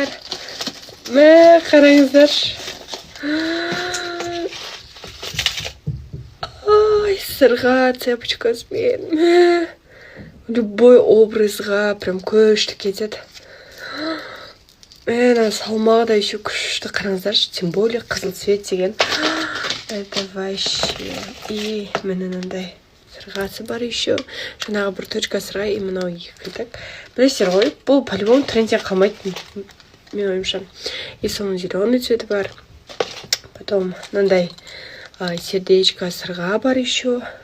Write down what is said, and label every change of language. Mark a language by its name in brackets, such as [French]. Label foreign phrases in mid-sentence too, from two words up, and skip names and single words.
[Kazakh] Мә, қараңыздар. Ой, сырға цепочкасымен. Мә, [Russian] любой образға [Kazakh] прям күшті кетеді. Мә, салмағы да еще күшті, қараңыздар. [Russian] Тем более [Kazakh] қызыл цвет деген. [Russian] Это вообще. [Kazakh] И мынандай сырғасы бар еще. Жаңағы бір точка сыра и мынау екі. Так. Білесіздер ғой, бұл по-любому трендтен қалмайды, мен ойымша. И соның [Russian] зеленый цветі [Kazakh] бар. Потом мынандай сердечко сырға бар еще.